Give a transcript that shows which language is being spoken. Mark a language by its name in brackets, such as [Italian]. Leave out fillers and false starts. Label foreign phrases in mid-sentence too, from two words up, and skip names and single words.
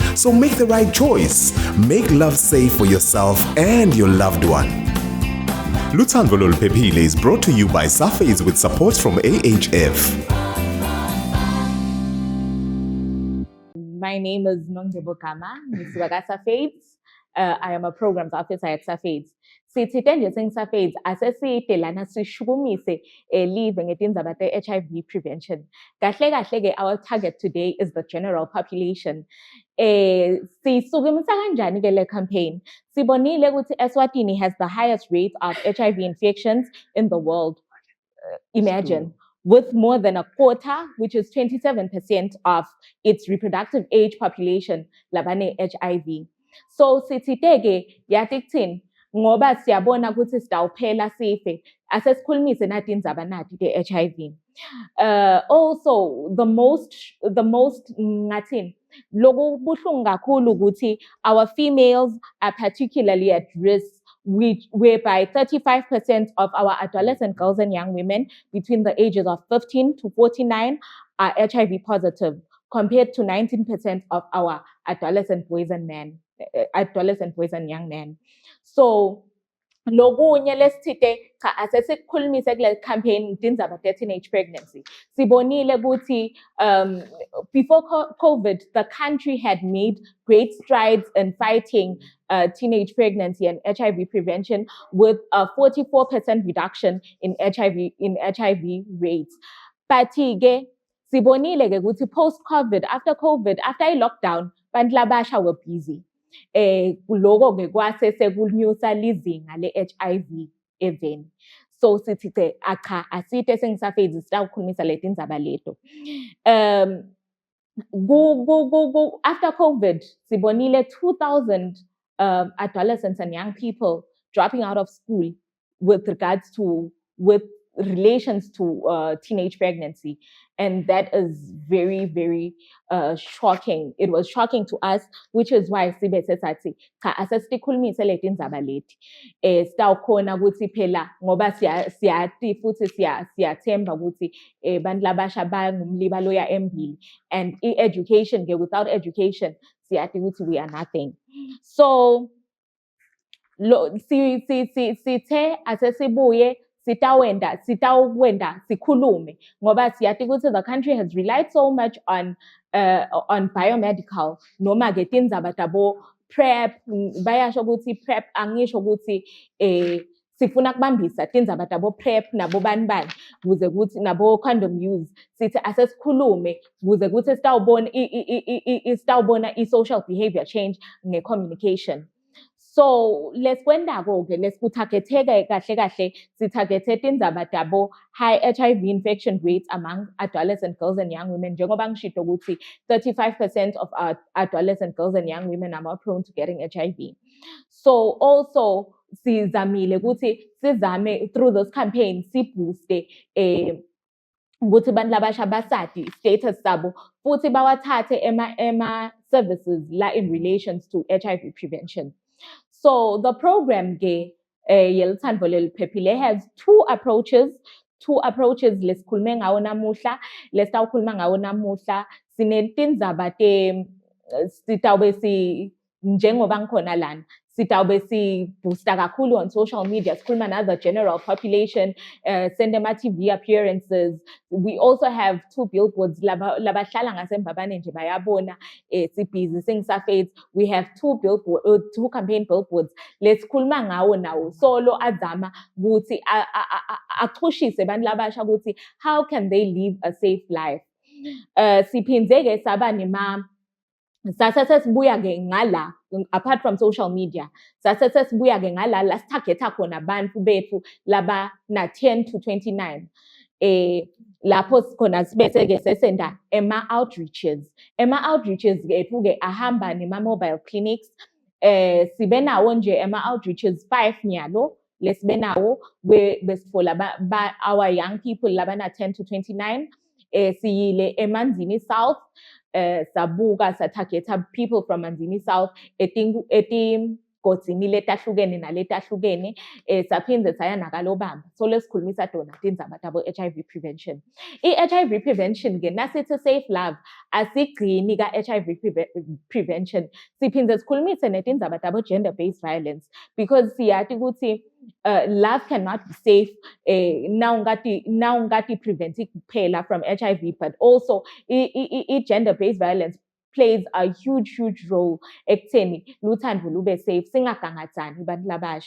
[English] So make the right choice. Make love safe for yourself and your loved one. Lutsandvo Pepile is brought to you by Safeds with support from AHF. My name is Nongcebo Gama, Niswaga Safeds. I am a programs officer at Safeds. [Swati] Sithithe nje sengisafeds aseside lana sishukumise live ngetindzaba te- [English] HIV prevention. [Swati] Kahle kahle ke [English] our target today is the general population. [Swati] Sisukumisa kanjani ke le campaign? Sibonile ukuthi [English] Eswatini has the highest rate of HIV infections in the world. Imagine, with more than a quarter, which is 27% of its reproductive age population labane HIV. [Swati] So sithithe ke yathi kuthini ngoba siyabona ukuthi sidawuphela sife asesikhulumise nathi indzaba nathi ke-HIV. [English] Also, the most [Swati] ngathini loku buhlungu kakhulu ukuthi [English] our females are particularly at risk, whereby 35% of our adolescent girls and young women between the ages of 15 to 49 are HIV positive, compared to 19% of our adolescent boys and young men. [Swati] So lokunye lesithide cha asesikhulumise kule campaign tindzaba [English] teenage pregnancy. [Swati] Sibonile ukuthi [English] before COVID, the country had made great strides in fighting teenage pregnancy and HIV prevention, with a 44% reduction in HIV rates. But [Swati] sibonile ke ukuthi [English] post-COVID, after lockdown, [Swati] bantu labasha [English] were busy. [Swati] Loko ke kwase sekunyusa lizinga le-HIV even. So sithi cha asite sengisafezi sitawukhulumisa letindzaba leto. [English] After COVID, sibonile 2,000 adolescents and young people dropping out of school with relations to teenage pregnancy. And that is very, very shocking. It was shocking to us, which is why [Swati] sibe sesathi cha asesikhulumise letindzaba leti. Sitawukhona ukuthi phela ngoba siyati futhi siyathemba ukuthi bantu labasha bangumliba loya embili, [English] and education ke, without education [Swati] siyati ukuthi [English] we are nothing. [Swati] So sithe asesibuye sitawenda sikhulume ngoba siyati ukuthi [English] the country has relied so much on biomedical [Swati] noma ke tindzaba tabo PrEP. Bayasho ukuthi PrEP angisho ukuthi sifuna kubambisa tindzaba tabo PrEP nabo bani kuze kuthi nabo [English] condom use, [Swati] sithi asesikhulume kuze kuthi sitawubona i- [English] social behavior change [Swati] nge-communication. So lesikwendako-ke lesikutargeteke kahle sitargete tindzaba tabo [English] high HIV infection rates among adolescent girls and young women, njengoba ngishito ukuthi 35% of our adolescent girls and young women are more prone to getting HIV. [Swati] So also sizamile ukuthi sizame [English] through those campaigns [Swati] sibooste ukuthi bantu labasha basati status sabo futhi bawathathe ema services la [English] in relations to HIV prevention. So the program Yeluthandvo Leliphephile has two approaches [Swati] lesikhulume ngawo namuhla, lesitawukhuluma ngawo namuhla. Sinetindzaba sitawube njengoba ngikhona lana sitawube booster kakhulu [English] on social media, [Swati] sikhuluma na [English] the general population, send them TV appearances. We also have two billboards [Swati] labahlala ngaseMbabane nje bayabona sibhizi sengisafethu. [English] We have two campaign billboards [Swati] lesikhuluma ngawo nawo solo azama ukuthi aqhushise bantu labasha ukuthi [English] how can they live a safe life. [Swati] Siphindze saba sasesibuya-ke ngala, [English] apart from social media, [Swati] sasesibuya-ke ngala la sitargeta khona bantu bethu laba na 10 to 29. Lapho khona sibese-ke sesenda ema-outreaches ethu-ke ahamba nema-mobile clinics. Sibe nawo nje ema-outreaches 5 nyalo lesibe nawo besitfola [English] our young people [Swati] laba na 10 to 29. Siyile eManzini South, sabuka satargeta people from Manzini South etingodzini letahlukene naletahlukene, saphindze saya nakalobamba. So lesikhulumisa tona tindzaba tabo [English] HIV prevention. [Swati] I- [English] HIV prevention [Swati] ke nasithi [English] safe love [Swati] asigcini ka- [English] HIV prevention, [Swati] siphindze sikhulumise netindzaba tabo [English] gender based violence, because [Swati] siyati ukuthi [English] love cannot be safe [Swati] nawungati preventi kuphela [English] from HIV, but also gender based violence plays a huge role [Swati] ekutheni luthando lube [English] safe, [Swati] singagangathani bantu labasha.